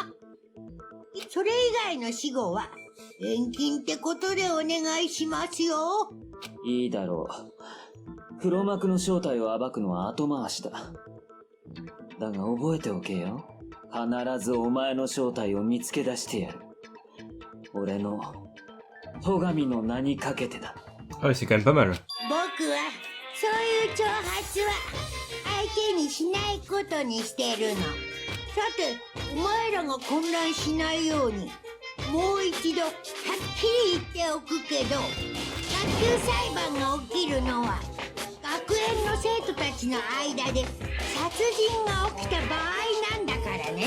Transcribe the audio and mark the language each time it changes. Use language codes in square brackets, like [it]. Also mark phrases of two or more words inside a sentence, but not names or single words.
[ja] それ以外の死後は返金ってことでお願いしますよ。いいだろう。黒幕の正体を暴くのは後回しだ。だが覚えておけよ。必ずお前の正体を見つけ出してやる。俺の戸上の名にかけてだ。 [fr] Ah ouais, c'est quand même pas mal. [ja] 僕はそういう挑発は相手にしないことにしてるの。さて、お前らが混乱しないようにもう一度はっきり言っておくけど、学級裁判が起きるのは学園の生徒たちの間で殺人が起きた場合なんだからね。